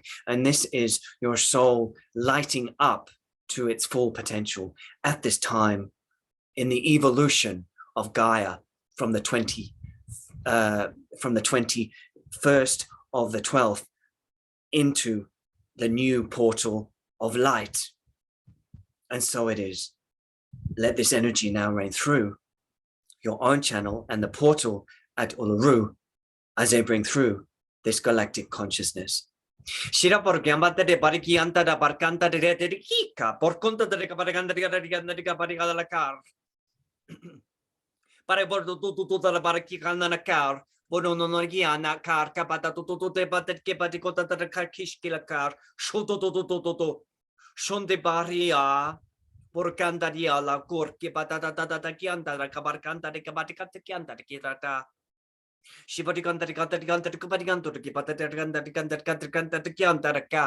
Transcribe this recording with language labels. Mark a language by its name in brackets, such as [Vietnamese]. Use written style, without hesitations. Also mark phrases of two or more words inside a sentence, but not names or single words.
[English] And this is your soul lighting up to its full potential at this time in the evolution of Gaia from the 21st of the 12th into the new portal of light. And so it is. Let this energy now rain through your own channel and the portal at Uluru as they bring through this galactic consciousness. Shira por chiamata de barchianta da barcanta de rica por conta de barcanta de barriga la car. Pare bordo tutto la barchicana na car. Bono non giana car capata tutto te batte che batti conta da carchiski la car. Shoto tutto. Son de barria por cantaria la cor che patata da chianta la cabarcanta de cabaticata chianta de kirata. Shibati canta di cabaticanto di patata canta di chianta da ca.